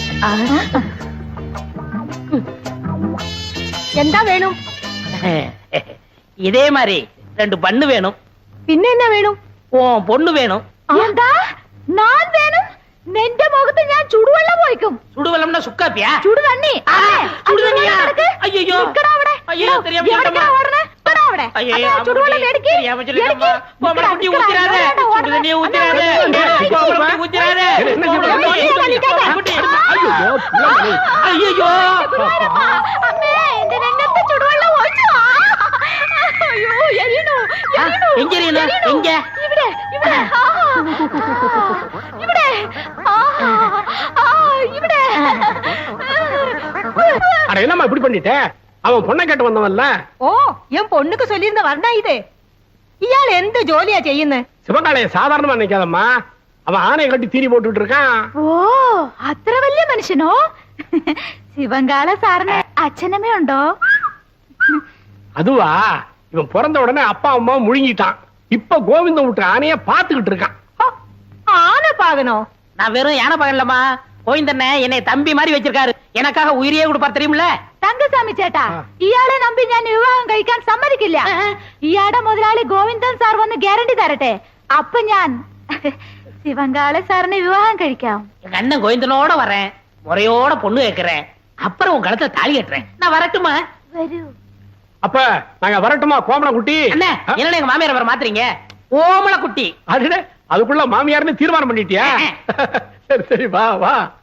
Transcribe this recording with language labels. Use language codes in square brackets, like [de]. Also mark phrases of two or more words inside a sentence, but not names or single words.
[ml] എന്താ വേണം? [ta] இதே மாதிரி 2 பண்ணு வேணும். [ml] പിന്നെ എന്നാ വേണം? [ta] பொண்ணு வேணும். [ml] എന്താ? ഞാൻ വേണം? നിന്റെ മുഖത്ത് ഞാൻ ചുടുവെള്ളം ഒഴിക്കും. [ta] சுடுவெள்ளம்னா சுக்காப்பியா? சுடு தண்ணி. சுடு தண்ணியா? ஐயோ [ml] അവിടെ. [ta] ஐயோ தெரியாம [ml] അവിടെ. [ta] ஐயோ [ml] ചുടുവെള്ളം എടുക്ക്. [ta] தெரியாம சொல்லிட்டேம்மா. கோமர குட்டி ஊத்திராத. சுடு தண்ணியை ஊத்திராத. கோமர குட்டி ஊத்திராத. ஐயோ [ml] അമ്മേ എന്റെ രംഗത്ത് ചുടുവെള്ളം ഒഴിച്ചു. അയ്യോ എരിയുന്നു. [ta] எங்க எரியணும்? எங்க? [ml] ഇവിടെ ഇവിടെ ഇവിടെ ഇവിടെ. [ta] அட என்னம்மா இப்படி பண்ணிட்ட? அவன் பொண்ணை கேட்டு வந்தவன்ல. [ml] ഓ ഞാൻ [ta] பொண்ணுக்கு சொல்லியிருந்த [ml] വർണ്ണ ഇത്. ഇയാൾ എന്ത് ജോലിയാ ചെയ്യുന്നത്? [ta] சிவகாலைய சாதாரணமா நினைக்காதம்மா. அவன் ஆணையை கட்டி தீனி போட்டுட்டு இருக்கான். [ml] ഓ അത്ര വലിയ മനുഷ്യനോ? ശിവങ്കാള സാറിന് അച്ഛനമ്മ ഉണ്ടോ? [ta] அதுவா, இவன் பிறந்த உடனே அப்பா அம்மா முழுங்கிட்டான். இப்ப கோவிந்தம் விட்டு ஆணைய பாத்துக்கிட்டு இருக்கான். ஆனை பாகனோ? நான் வெறும் யானை பாகன்லம்மா. கோவிந்தண்ண என்னை தம்பி மாதிரி வச்சிருக்காரு. எனக்காக உயிரியே கொடுப்பார் தெரியுமில்ல? [ml] തങ്കസ്വാമി ചേട്ടാ, ഇയാളെ നമ്പി ഞാൻ വിവാഹം കഴിക്കാൻ സമ്മതിക്കില്ല. ഇയാളുടെ മുതലാളി ഗോവിന്ദൻ സാർ വന്ന് ഗ്യാരണ്ടി തരട്ടെ. അപ്പൊ ഞാൻ ശിവങ്കാള സാറിനെ വിവാഹം കഴിക്കാം. [ta] எங்க அண்ணன் கோவிந்தனோட வரேன். முறையோட பொண்ணு கேட்கிறேன். அப்புறம் உன் கழுத்துல தாலி கட்டுறேன். நான் வரட்டுமா? [ml] വരൂ. [ta] அப்ப நாங்க வரட்டுமா கோமல குட்டி? அண்ணே என்ன எங்க மாமியார் வர மாத்துறீங்க? ஓமல குட்டி. அதுடே, அதுக்குள்ள மாமியார்னு தீர்மானம் பண்ணிட்டியா? சரி சரி வா வா.